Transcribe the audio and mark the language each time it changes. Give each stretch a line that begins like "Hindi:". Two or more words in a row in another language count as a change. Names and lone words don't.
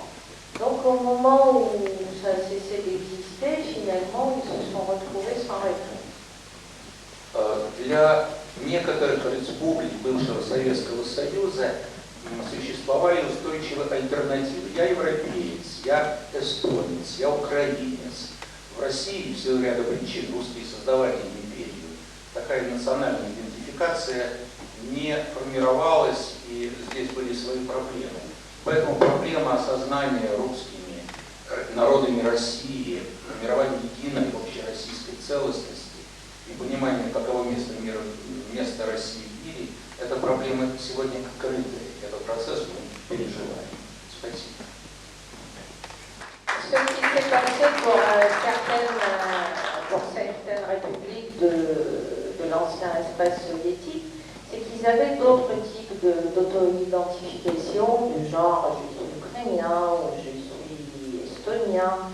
French: Donc au moment où ça a cessé d'exister, finalement ils se sont retrouvés sans réponse.
Russian: Для некоторых республик бывшего Советского Союза существовали устойчивые альтернативы. Я европеец, я эстонец, я украинец. В России в силу ряда причин русские создавали империю. Такая национальная идентификация не формировалась, и здесь были свои проблемы. Поэтому проблема осознания русскими народами России, формирования единой общероссийской целостности и понимания, каково место России в мире, это проблема сегодня открытая. Этот процесс мы переживаем. Спасибо.
French: Ce qui s'est passé pour certaines républiques de l'ancien espace soviétique, c'est qu'ils avaient d'autres types d'auto-identification, du genre je suis ukrainien ou je suis estonien.